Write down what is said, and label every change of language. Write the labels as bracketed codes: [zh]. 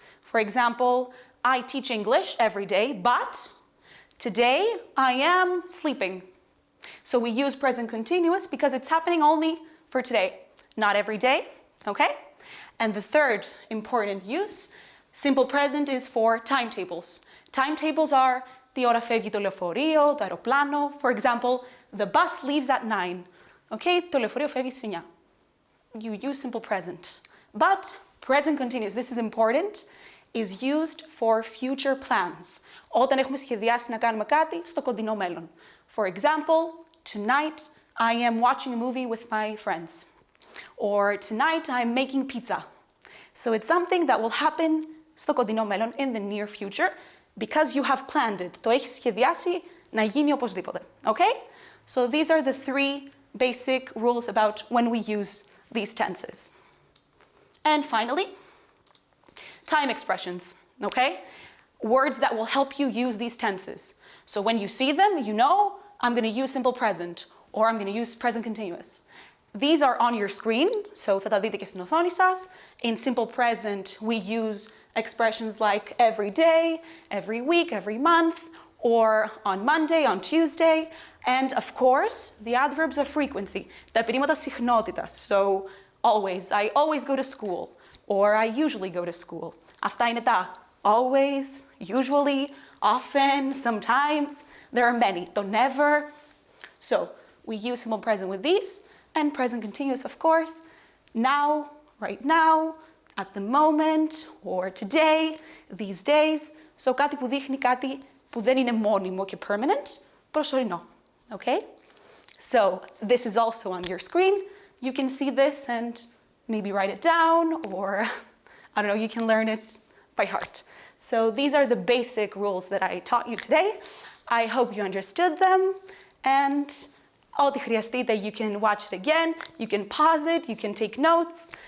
[en] For example, I teach English every day, but today I am sleeping. So we use present continuous because it's happening only for today, not every day, okay? And the third important use, simple present is for timetables. Timetables are [el] τι ώρα φεύγει το λεωφορείο, το αεροπλάνο. [en] For example, the bus leaves at 9. [el] Okay, το λεωφορείο φεύγει στις 9. [en] You use simple present. But present continuous, this is important, is used for future plans. [el] Όταν έχουμε σχεδιάσει να κάνουμε κάτι στο κοντινό μέλλον. [en] For example, tonight I am watching a movie with my friends. Or tonight I'm making pizza. So it's something that will happen [el] στο κοντινό μέλλον [en] in the near future because you have planned it. [el] Το έχεις σχεδιάσει να γίνει οπωσδήποτε. [en] Okay? So these are the three basic rules about when we use these tenses. And finally, time expressions, okay? Words that will help you use these tenses. So when you see them, you know, I'm gonna use simple present, or I'm gonna use present continuous. These are on your screen, so [el] θα τα δείτε και στην οθόνη σας. [en] In simple present, we use expressions like every day, every week, every month, or on Monday, on Tuesday, and of course, the adverbs of frequency, [el] τα επιδήματα συχνότητας. [en] So, always, I always go to school, or I usually go to school. [el] Αυτά είναι τα [en] always, usually, often, sometimes. There are many. Το never. So, we use simple present with these, and present continuous, of course. Now, right now, at the moment, or today, these days. [el] So, κάτι που δείχνει κάτι που δεν είναι μόνιμο και permanent, προσωρινό. [en] Okay? So, this is also on your screen. You can see this and maybe write it down, or, I don't know, you can learn it by heart. So, these are the basic rules that I taught you today. I hope you understood them, and [el] ό,τι χρειαστείτε, [en] you can watch it again, you can pause it, you can take notes.